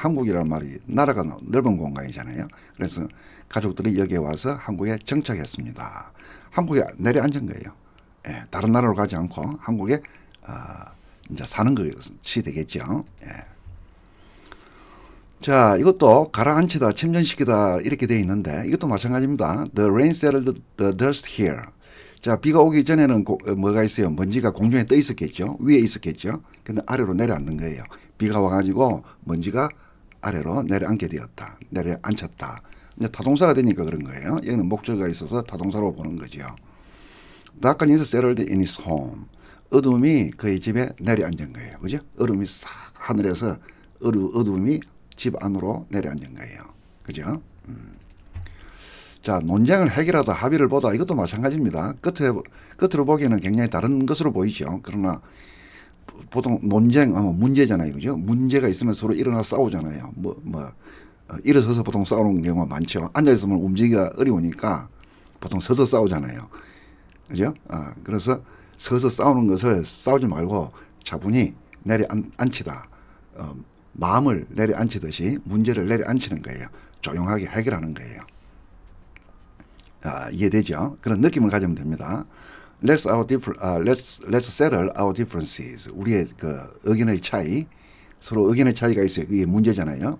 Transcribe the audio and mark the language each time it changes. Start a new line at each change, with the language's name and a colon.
Korean: 한국이라는 말이 나라가 넓은 공간이잖아요. 그래서 가족들이 여기에 와서 한국에 정착했습니다. 한국에 내려앉은 거예요. 예, 다른 나라로 가지 않고 한국에 이제 사는 것이 되겠죠. 예. 자, 이것도 가라앉히다, 침전시키다 이렇게 되어 있는데 이것도 마찬가지입니다.
English: The rain settled the dust here.
Korean: 자, 비가 오기 전에는 뭐가 있어요? 먼지가 공중에 떠 있었겠죠. 위에 있었겠죠. 근데 아래로 내려앉는 거예요. 비가 와가지고 먼지가 아래로 내려앉게 되었다. 내려앉혔다. 이제 타동사가 되니까 그런 거예요. 여기는 목적어가 있어서 타동사로 보는 거죠.
English: Darkness settled in his home.
Korean: 어둠이 그의 집에 내려앉은 거예요. 그죠? 어둠이 싹 하늘에서 어둠이 집 안으로 내려앉은 거예요. 그죠? 자, 논쟁을 해결하다 합의를 보다 이것도 마찬가지입니다. 끝으로 보기에는 굉장히 다른 것으로 보이죠. 그러나 보통 논쟁하면 문제잖아요. 그죠? 문제가 있으면 서로 일어나 싸우잖아요. 일어서서 보통 싸우는 경우가 많죠. 앉아있으면 움직이기가 어려우니까 보통 서서 싸우잖아요. 그죠? 그래서 서서 싸우는 것을 싸우지 말고 차분히 내려앉히다. 마음을 내려앉히듯이 문제를 내려앉히는 거예요. 조용하게 해결하는 거예요. 이해되죠? 그런 느낌을 가지면 됩니다.
English: Let's settle our differences.
Korean: 우리의 그 의견의 차이, 서로 의견의 차이가 있어요. 그게 문제잖아요.